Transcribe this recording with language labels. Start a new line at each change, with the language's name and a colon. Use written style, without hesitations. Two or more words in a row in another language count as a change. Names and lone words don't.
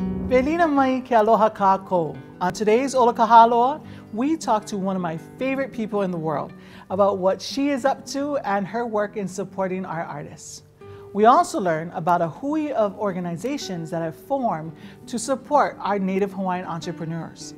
Hawaiian: Velina mai ke aloha kākou.
English: On today's Ola Ka Hāloa, we talk to one of my favorite people in the world about what she is up to and her work in supporting our artists. We also learn about a hui of organizations that have formed to support our native Hawaiian entrepreneurs.